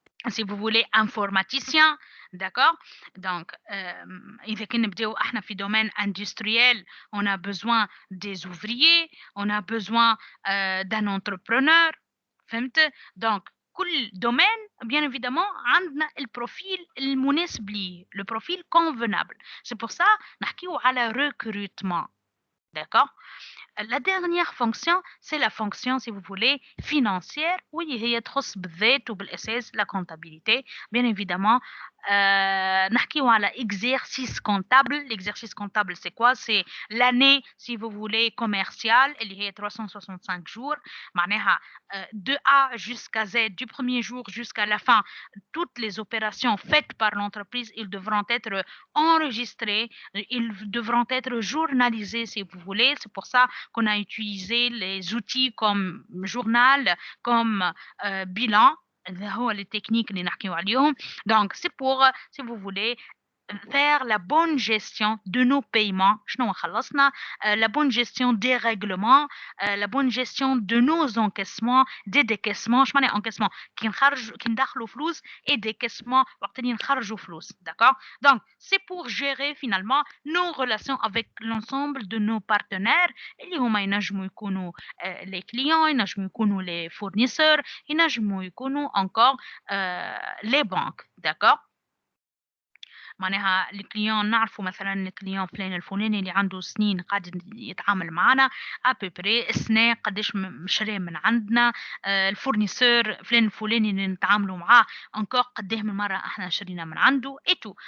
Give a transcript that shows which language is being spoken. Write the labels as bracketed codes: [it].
[fr] si vous voulez informaticien, d'accord. Donc [ar] إذا كنا نبداو احنا في [fr] domaine industriel, on a besoin des ouvriers, on a besoin d'un entrepreneur, [ar] فهمت. [fr] donc [ar] كل [fr] domaine bien évidemment [ar] عندنا البروفيل المناسب ليه, [fr] le profil convenable. c'est pour ça [ar] نحكيو على [fr] recrutement, d'accord. La dernière fonction, c'est la fonction, si vous voulez, financière. Oui, [ar] هي تخص بالذات وبالأساس [fr] la comptabilité. Bien évidemment, [ar] نحكيو على [fr] exercice comptable. L'exercice comptable, c'est quoi? C'est l'année, si vous voulez, commerciale, [ar] اللي هي [fr] 365 jours. [ar] معناها [fr] de A jusqu'à Z, du premier jour jusqu'à la fin, toutes les opérations faites par l'entreprise, ils devront être enregistrées, ils devront être journalisés, si vous voulez. C'est pour ça qu'on a utilisé les outils comme journal, comme bilan. [ar] هو [fr] les techniques [ar] اللي نحكيو عليهم. [fr] Donc c'est pour, si vous voulez, faire la bonne gestion de nos paiements. [ar] شنو خلصنا, [fr] la bonne gestion des règlements, la bonne gestion de nos encaissements, des décaissements. [ar] شو معنى encaissement? كي ندخلوا فلوس, [fr] et décaissement [ar] وقت اللي نخرجوا فلوس, [fr] d'accord. donc c'est pour gérer finalement nos relations avec l'ensemble de nos partenaires [ar] اللي هما ينجموا يكونوا [fr] les clients, [ar] ينجموا يكونوا [fr] les fournisseurs, ينجموا يكونوا encore les banques, d'accord. [ar] معناها الكليون نعرفوا مثلا الكليون فلان الفلاني اللي عنده سنين قاعد يتعامل معنا ابيبري سنة قداش مشري من عندنا, الفورنيسور فلان الفلاني اللي نتعاملوا معاه encore قداه من مرة احنا شرينا من عنده et tout.